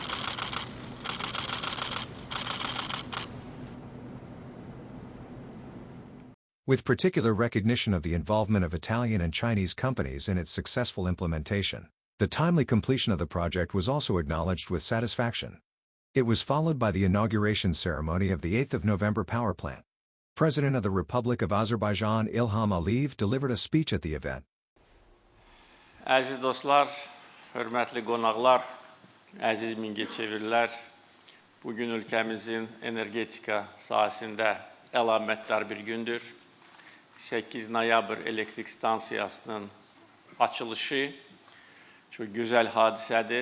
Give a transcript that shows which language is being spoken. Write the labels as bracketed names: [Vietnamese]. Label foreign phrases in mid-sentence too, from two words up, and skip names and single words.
[English] With particular recognition of the involvement of Italian and Chinese companies in its successful implementation, the timely completion of the project was also acknowledged with satisfaction. It was followed by the inauguration ceremony of the 8th of November power plant. President of the Republic of Azerbaijan Ilham Aliyev delivered a speech at the event. [Azerbaijani] Əziz dostlar, hörmətli qonaqlar, əziz Mingəçevirlilər, bugün ülkəmizin energetika sahəsində əlamətdar bir gündür. 8 noyabr elektrik stansiyasının açılışı [Turkish] çok güzel [Azerbaijani] hadisədir.